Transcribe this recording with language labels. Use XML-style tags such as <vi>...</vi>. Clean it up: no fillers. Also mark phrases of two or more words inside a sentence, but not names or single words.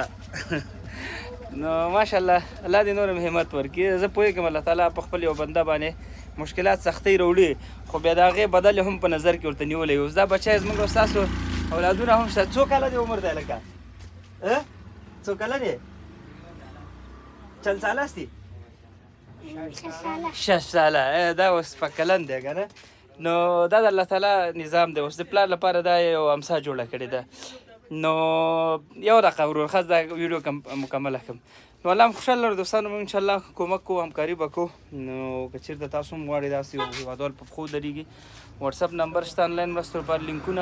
<ps>نو</ps> <ar>ماشاءالله</ar> <ps>الله دې نور هم همت ورکړي. زه پوهېږم الله تعالی په خپل یو بنده باندې مشکلات سختۍ راوړي، خو بیا د هغې بدل هم په نظر کې ورته نیولی. اوس دا بچی زموږ او ستاسو اولادونه هم شته. څو کاله دی عمر دی لکه؟ څو کاله دی؟</ps> <fa>چند ساله هستی؟ 6 ساله.</fa> <ps>دا اوس په کلن دی که نه. نو دا د الله تعالی نظام دی. اوس د پلار لپاره دا یو امسا جوړه کړې ده. نو یو دقیقه ورور ښه دا ویډیو مکمله کړم. نو الله هم خوشحاله لرو دوستانو، موږ</ps> <ar>انشاءالله</ar> <ps>کومک کوو، همکاري به کوو. نو که چېرته تاسو هم غواړئ داسې یو هېوادوال په پښو درېږي، وټساپ نمبر شته، انلاین مرستو لپاره لینکونه.</ps>